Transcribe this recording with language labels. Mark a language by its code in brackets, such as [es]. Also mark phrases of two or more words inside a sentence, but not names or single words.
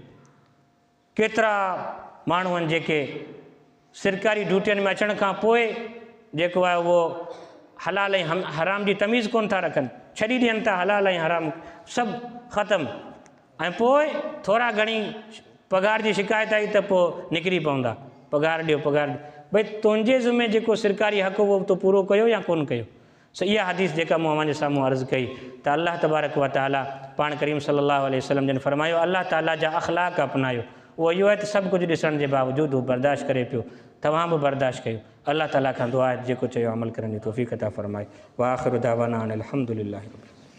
[sd] केतिरा माण्हू आहिनि जेके सरकारी ड्यूटियुनि में अचण खां पोइ जेको आहे उहो हलाल ऐं हराम जी तमीज़ कोन था रखनि, छॾी ॾियनि था हलाल ऐं हराम सभु ख़तमु, ऐं पोइ थोरा घणी पघार जी शिकायत आई त पोइ निकिरी पवंदा, पघार ॾियो पघार ॾियो। भई तुंहिंजे ज़िम्मे जेको सरकारी हक़ उहो तो पूरो कयो या कोन कयो? सो इहा हदीस जेका मूं अव्हांजे साम्हूं अर्ज़ु कई त अल्लाह तबारक व तआला पाण करीम [ar] صلى الله عليه وسلم [sd] जन फरमायो अल्लाह ताला जा अख़लाक़ अपनायो। उहो इहो आहे त सभु कुझु ॾिसण जे बावजूदि हू बर्दाश्त करे पियो, तव्हां बि बर्दाश्त कयो। अल्लाह ताला खां दुआ आहे जेको चयो अमल करण जी तौफ़ीक़ अता फ़रमाए। [ar] وآخر دعوانا أن الحمد لله رب العالمين.